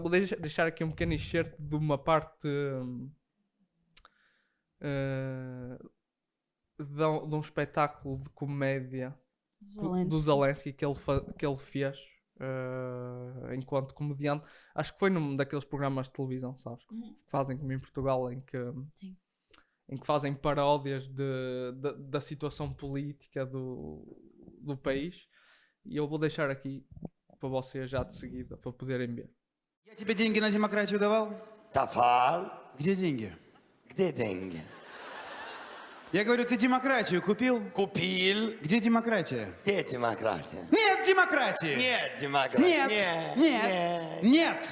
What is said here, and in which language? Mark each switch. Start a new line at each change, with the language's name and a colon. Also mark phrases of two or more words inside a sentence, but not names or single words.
Portuguese: Vou deixar aqui um pequeno excerto de uma parte de um espetáculo de comédia do Zelensky que ele fez enquanto comediante. Acho que foi num daqueles programas de televisão, sabes? Que fazem como em Portugal, em que fazem paródias da situação política do país. E eu vou deixar aqui para vocês já de seguida, para poderem ver.
Russian: Я тебе деньги на демократию давал? Давал. Где деньги? Где деньги? Я говорю, ты демократию купил? Купил. Где демократия? Где демократия? Нет демократии! Нет демократии. Нет! Нет! Нет!